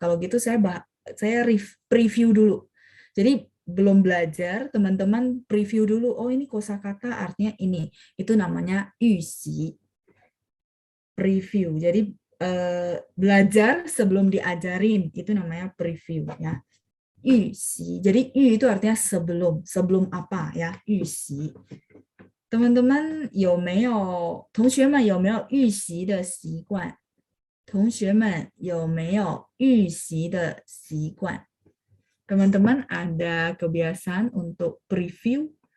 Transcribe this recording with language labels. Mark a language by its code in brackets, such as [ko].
[id] Kalau gitu saya preview dulu. Jadi belum belajar, teman-teman preview dulu, oh ini kosakata artinya ini. Itu namanya 预习. Preview. Jadi belajar sebelum diajarin, itu namanya preview ya. 预习. Jadi 预 itu artinya sebelum. Sebelum apa ya? 预习. [zh] Teman-teman 同学们有没有预习的习惯？同学们有没有预习的习惯？ [id] Teman-teman ada kebiasaan untuk preview.